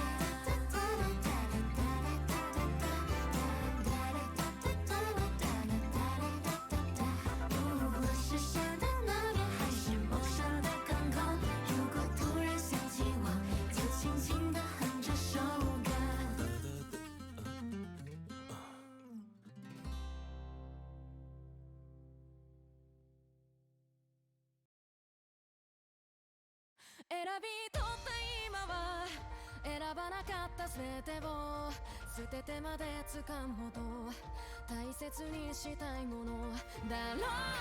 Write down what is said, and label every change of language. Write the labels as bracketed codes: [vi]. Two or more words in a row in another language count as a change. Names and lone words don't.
[zh] 无论是山的那边还是陌生的港口，如果突然想起我，就轻轻地哼这首歌。 [ja] 選び取った今は選ばなかった全てを捨ててまで掴むほど大切にしたいものだろうか。